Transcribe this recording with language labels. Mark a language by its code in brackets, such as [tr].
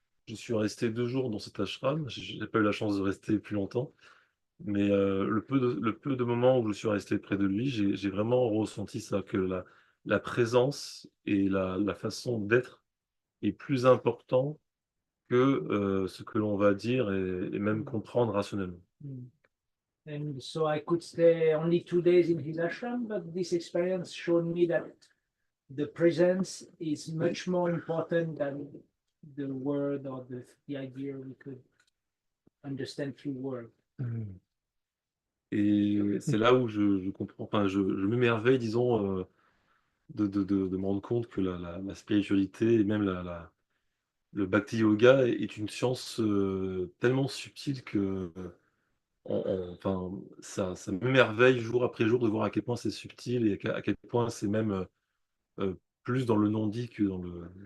[fr] Je suis resté 2 jours dans cet ashram, j'ai pas eu la chance de rester plus longtemps, mais le peu de moments où je suis resté près de lui, j'ai vraiment ressenti ça, que la présence et la façon d'être est plus important que ce que l'on va dire et même comprendre rationnellement. [en] And so I could stay only 2 days in his ashram, but this experience showed me that the presence is much more important than the word or the idea we could understand through word. [fr] Et c'est là où je comprends, enfin, je m'émerveille, disons, de me rendre compte que la spiritualité et même le Bhakti Yoga est une science tellement subtile que enfin, ça m'émerveille jour après jour de voir à quel point c'est subtil et à quel point c'est même plus dans le non-dit que dans le...